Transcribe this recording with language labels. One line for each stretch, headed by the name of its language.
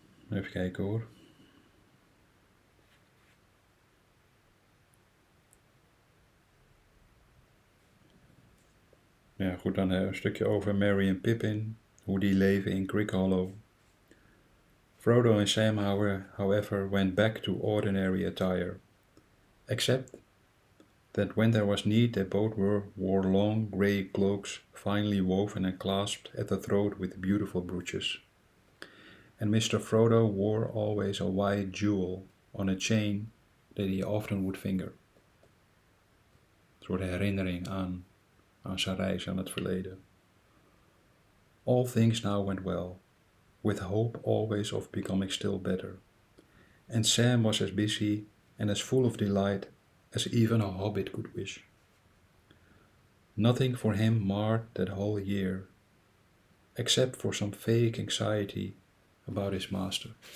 Dutch: Even kijken hoor. Ja goed, dan een stukje over Merry en Pippin. Hoe die leven in Crick Hollow.
English: Frodo and Sam, however, went back to ordinary attire, except that when there was need they both wore long grey cloaks, finely woven and clasped at the throat with beautiful brooches. And Mr. Frodo wore always a white jewel on a chain that he often would finger.
Dutch: Een soort herinnering aan zijn reis, aan het verleden.
English: All things now went well, with hope always of becoming still better. And Sam was as busy and as full of delight as even a hobbit could wish. Nothing for him marred that whole year, except for some vague anxiety about his master.